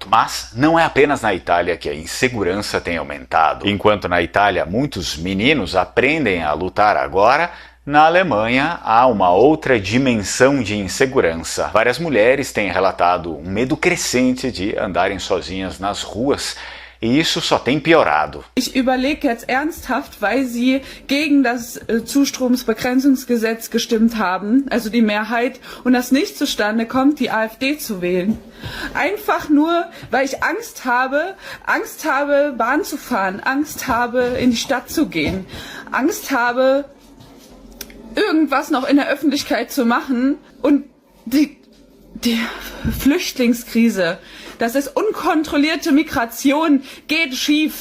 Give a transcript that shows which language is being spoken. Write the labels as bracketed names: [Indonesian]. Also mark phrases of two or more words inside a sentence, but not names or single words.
[Portuguese] Mas não é apenas na Itália que a insegurança tem aumentado. Enquanto na Itália muitos meninos aprendem a lutar agora, na Alemanha há uma outra dimensão de insegurança. Várias mulheres têm relatado um medo crescente de andarem sozinhas nas ruas. E isso só tem piorado. [German] Ich überlege jetzt ernsthaft, weil sie gegen das Zustromsbegrenzungsgesetz gestimmt haben, also die Mehrheit, und das nicht zustande kommt, die AfD zu wählen. Einfach nur, weil ich Angst habe, Bahn zu fahren, Angst habe, in die Stadt zu gehen, Angst habe, irgendwas noch in der Öffentlichkeit zu machen und die Flüchtlingskrise, das ist unkontrollierte Migration, geht schief.